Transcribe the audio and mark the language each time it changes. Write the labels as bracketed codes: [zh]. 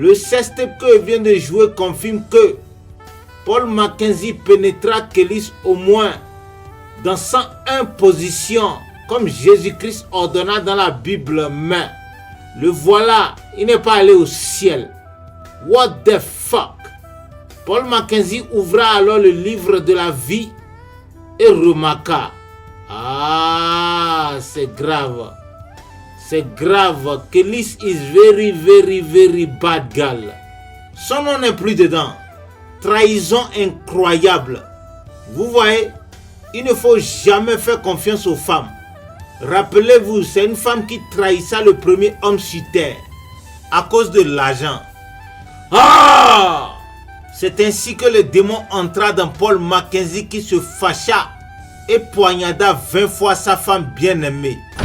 [fr] test que vient de jouer confirme que Paul Mackenzie pénétra Kélis au moins dans 101 positions, comme Jésus-Christ ordonna dans la Bible, mais le voilà, il n'est pas allé au ciel. [en] What the fuck? [fr] Paul Mackenzie ouvra alors le livre de la vie et remarqua: ah, c'est grave. C'est grave. [en] Kélis is very, very, very bad girl. [fr] Son nom n'est plus dedans. Trahison incroyable. Vous voyez, il ne faut jamais faire confiance aux femmes. Rappelez-vous, c'est une femme qui trahissa le premier homme sur terre à cause de l'argent. Ah! C'est ainsi que le démon entra dans Paul Mackenzie qui se fâcha et poignarda 20 fois sa femme bien-aimée.